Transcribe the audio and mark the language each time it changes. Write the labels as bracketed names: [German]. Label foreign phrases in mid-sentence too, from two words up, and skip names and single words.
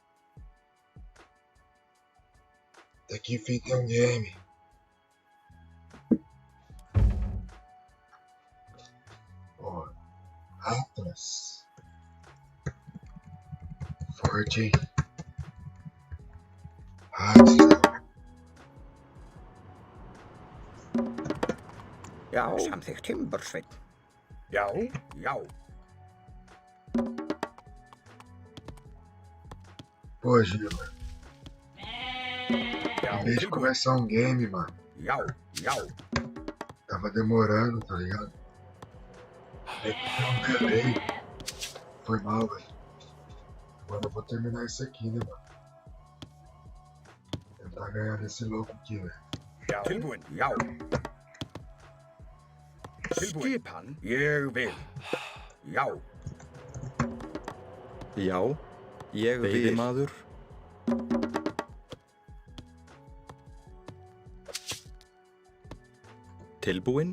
[Portuguese] Até que enfim tem um game. Ó, Atlas. Forte, hein? Atlas. [Icelandic] Já, samþykkt Timbursveinn. Já, já. [Portuguese] Pô, Giba. [Icelandic] Já, [Portuguese] Em vez de começar um game, mano. [Icelandic] Já, já. [Portuguese] Tava demorando, tá ligado? Aí tem um delay. Foi mal, velho. Agora eu vou terminar isso aqui, né, mano? Tentar ganhar desse louco aqui, velho. [Icelandic] Já. Tilbúin, já. Tilbúin. Skipan, ég vil. Já. Já, ég vil. Veiðimaður. Tilbúinn.